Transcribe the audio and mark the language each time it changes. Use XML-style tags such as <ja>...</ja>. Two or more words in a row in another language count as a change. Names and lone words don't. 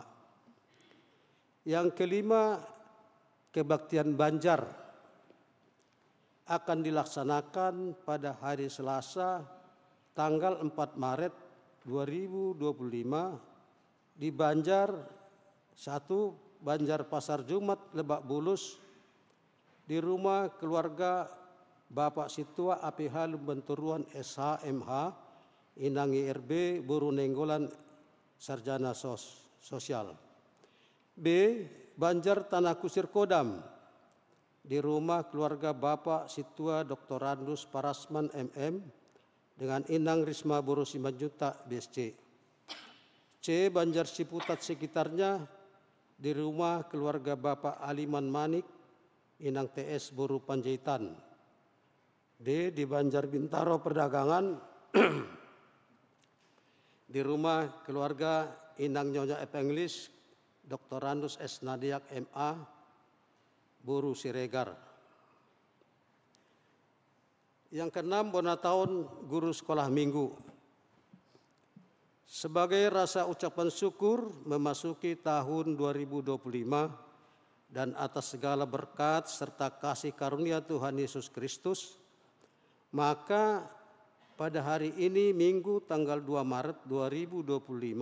<id>Yang kelima, kebaktian Banjar akan dilaksanakan pada hari Selasa tanggal 4 Maret 2025 di Banjar 1, Banjar Pasar Jumat, Lebak Bulus, di rumah keluarga Bapak Situa APH Lumbenturuan SHMH Inang IRB Buru Nenggolan Sarjana Sosial. B. Banjar Tanah Kusir Kodam di rumah keluarga Bapak Situa Dr. Randus Parasman MM dengan Inang Risma Buru Simanjuntak BSC. C. Banjar Ciputat sekitarnya di rumah keluarga Bapak Aliman Manik Inang TS Buru Panjaitan. D. Di Banjar Bintaro Perdagangan di rumah keluarga Inang Nyonya Epenglis Dr. Randus S. Nadiak MA Buru Siregar. Yang keenam, Bonataun Guru Sekolah Minggu. Sebagai rasa ucapan syukur memasuki tahun 2025 dan atas segala berkat serta kasih karunia Tuhan Yesus Kristus, maka pada hari ini Minggu tanggal 2 Maret 2025,</id>